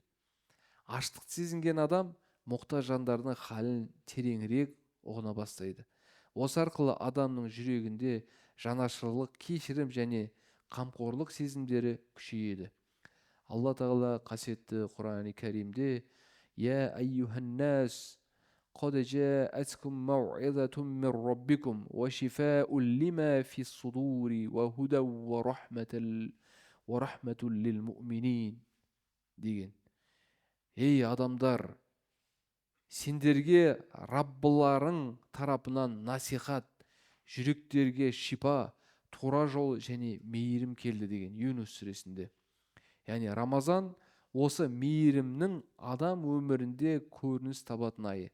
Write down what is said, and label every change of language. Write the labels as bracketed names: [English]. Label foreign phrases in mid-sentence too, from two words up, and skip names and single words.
[Kazakh] Аштық сезінген адам мұқтаж жандардың халін тереңірек ұғына бастайды. Осы арқылы адамның жүрегінде жанашырлық, кешірім және қамқорлық сезімдері күшейеді. Алла тағала қасиетті Құран-ы Кәрімде: [Arabic] «يا أيها الناس قد جاءتكم موعظة من ربكم وشفاء لما في الصدور وهدى ورحمة للمؤمنين» деген. [Kazakh] Ей адамдар, сендерге Раббыларың тарапынан насихат, жүректерге шипа, тура жол және мейірім келді деген Юнус сүресінде. Яғни Рамазан осы мейірімнің адам өмірінде көрініс табатын айы.